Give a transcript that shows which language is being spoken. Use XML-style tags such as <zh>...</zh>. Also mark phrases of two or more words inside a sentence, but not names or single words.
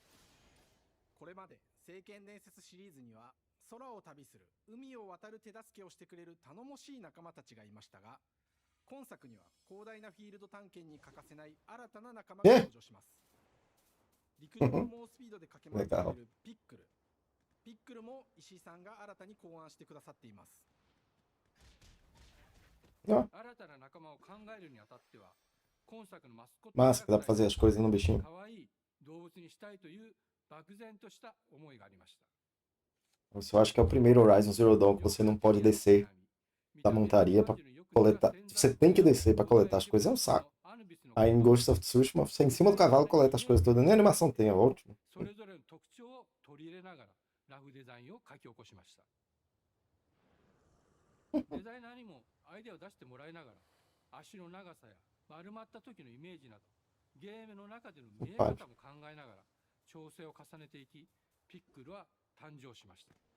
<ja>これまで聖剣伝説シリーズには空を旅する海を渡る手助けをしてくれる頼もしい仲間たちがいましたが、今作には広大なフィールド探検に欠かせない新たな仲間が登場します。陸上の猛スピードで駆け回ってくれるピックル。ピックルも石井さんが新たに考案してくださっています。新たな仲間を考えるにあたっては、今作のマスコット</ja> <pt>Massa, que dá pra fazer as coisas no bichinho.</pt> <ja>可愛い動物にしたいという漠然とした思いがありました。</ja> <pt>Eu acho que é o primeiro Horizon Zero Dawn que você não pode descer da montaria pra coletar. Você tem que descer pra coletar as coisas, é um saco. Aí em Ghost of Tsushima, você em cima do cavalo coleta as coisas todas. Nem a animação tem, é ótimo.</pt> <ja>それぞれの特徴を取り入れながらラフデザインを書き起こしました。デザイナーにもアイデアを出してもらいながら、足の長さや丸まった時のイメージなど、ゲームの中での見え方も考えながら調整を重ねていき、ピックルは誕生しました。</ja>